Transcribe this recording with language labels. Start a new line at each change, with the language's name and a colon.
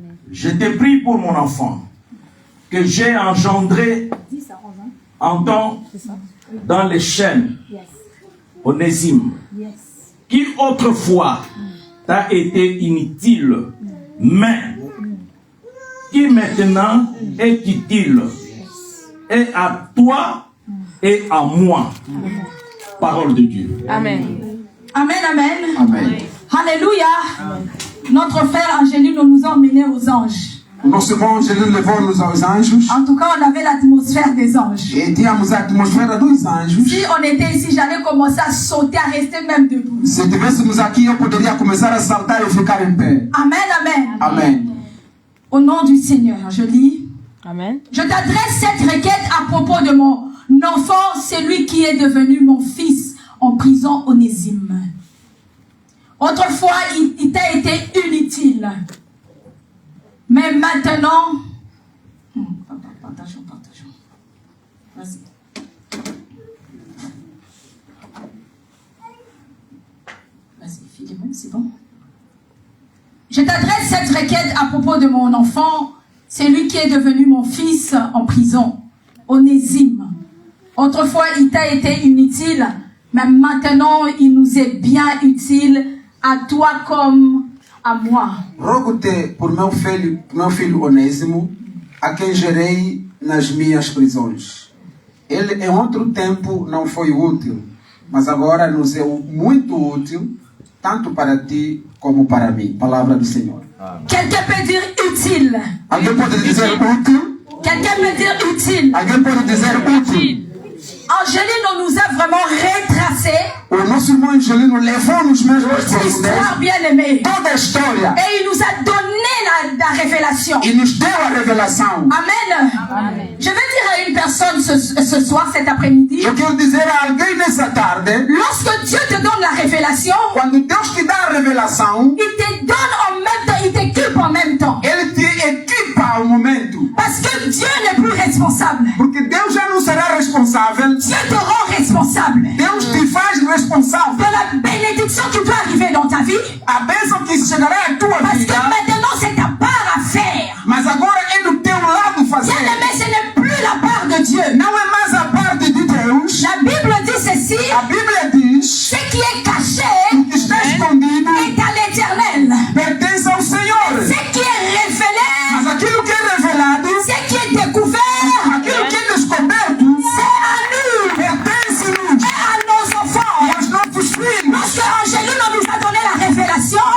French: Je te prie pour mon enfant que j'ai engendré en temps dans les chaînes, Onésime, qui autrefois t'a été inutile, mais qui maintenant est utile, et à toi et à moi. Parole de Dieu. Amen. Amen, amen.
Portuguese: Amém.
French: Alléluia. Notre frère Angélique nous a emmenés aux anges.
Portuguese: O nosso irmão Angelino levou-nos aos anjos.
French: En tout cas, on avait l'atmosphère des anges.
Portuguese: E tínhamos a atmosfera dos anjos.
French: Si on était ici, j'allais commencer à sauter, à rester même debout.
Portuguese: Se estivéssemos aqui, eu poderia começar a saltar e ficar em pé.
French: Amen, amen.
Portuguese: Amém.
French: Au nom du Seigneur, je lis. Amen. Je t'adresse cette requête à propos de mon enfant, celui qui est devenu mon fils en prison, Onésime. Autrefois, il t'a été inutile. Mais maintenant... Partageons. Vas-y. Vas-y, Philémon, c'est bon. Je t'adresse cette requête à propos de mon enfant, celui qui est devenu mon fils en prison, Onésime. Autrefois, il t'a été inutile, mais maintenant, il nous est bien utile, à toi comme à moi.
Portuguese: Rogo-te por meu filho Onésimo, a quem gerei nas minhas prisões. Ele em outro tempo não foi útil, mas agora nos é muito útil, tanto para ti como para mim. Palavra do Senhor.
French: Quelqu'un peut dire utile.
Portuguese: Alguém pode dizer útil?
French: Quelqu'un peut dire utile.
Portuguese: Alguém pode dizer útil?
French: Angéline, on nous a vraiment retracé
Portuguese: O nosso irmão Angelino levou-nos mesmo às
French: l'histoire
Portuguese: profundezas,
French: bien aimée.
Portuguese: toda a história,
French: Et il nous a donné la révélation.
Portuguese: e nos deu a revelação.
French: Amen. Je vais dire à une personne ce soir, cet après-midi,
Portuguese: Eu quero dizer a alguém nessa tarde,
French: lorsque Dieu te donne la révélation,
Portuguese: quando Deus te dá a revelação,
French: il te donne en même temps, il t'équipe en même temps.
Portuguese: Ele te equipa ao momento.
French: Parce que Dieu n'est plus responsable.
Portuguese: Porque Deus já não será responsável.
French: Dieu te rend responsable
Portuguese: Deus te faz responsável.
French: de la bénédiction qui peut arriver dans ta vie.
Portuguese: A bênção que chegará à tua
French: Parce que
Portuguese: vida.
French: maintenant, c'est ta part à faire.
Portuguese: Mas agora é do teu lado fazer.
French: Bien aimé, ce n'est plus la part de Dieu.
Portuguese: Não é mais a parte de Deus.
French: La Bible dit ceci,
Portuguese: A Bíblia diz:
French: ce qui est caché
Portuguese: o que está escondido
French: est à l'éternel.
Portuguese: pertence ao Senhor.
French: Ce qui est révélé,
Portuguese: Mas aquilo que é revelado,
French: ce qui est découvert,
Portuguese: aquilo que é descoberto,
French: c'est à nous
Portuguese: pertence-nos
French: et à nos enfants.
Portuguese: e aos nossos filhos.
French: Lorsque Angéline nous a donné la révélation,